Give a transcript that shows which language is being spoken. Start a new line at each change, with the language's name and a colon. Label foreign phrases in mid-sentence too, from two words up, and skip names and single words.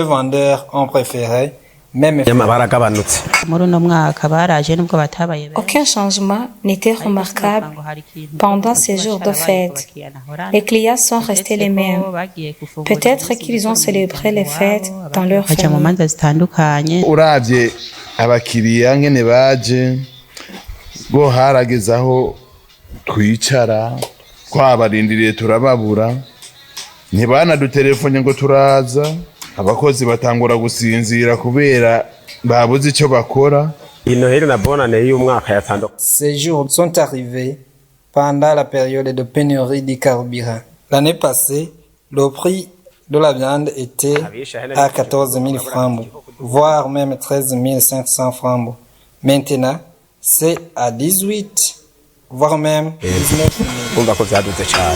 French: Certains vendeurs ont préféré Même Aucun changement n'était remarquable pendant ces jours de fête. Les clients sont restés les mêmes. Peut-être qu'ils ont célébré les fêtes dans leur famille.
Rundi: Uravye abakiriya ngene baje bo harageze aho twicara twabarindiriye turababura ntibanadutelefone ngo turaza abakozi batangura gusinzira kubera babuze icyo bakora.
French: Ces jours sont arrivés pendant la période de pénurie du carburant. L'année passée, le prix de la viande était à 14 000 francs, voire même 13 500 francs. Maintenant, c'est à 18, voire même 19 000.